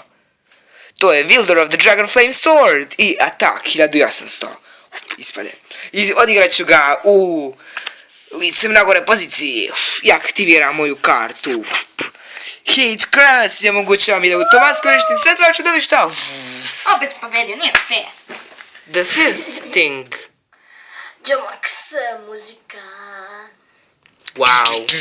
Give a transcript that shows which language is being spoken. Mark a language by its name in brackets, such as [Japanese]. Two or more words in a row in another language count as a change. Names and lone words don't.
[Serbian] To je Wielder of the Dragonflame Sword i Attack 1800. Ispade. I odigrat ću ga u licem na gore poziciji. I aktiviram moju kartu. Hit Cross je omogućava mi da automatski koristim sve tvoje čudovišta. Opet pobedio, nije fair. [English] The fifth thing. [Serbian] Jamax muzika. Wow.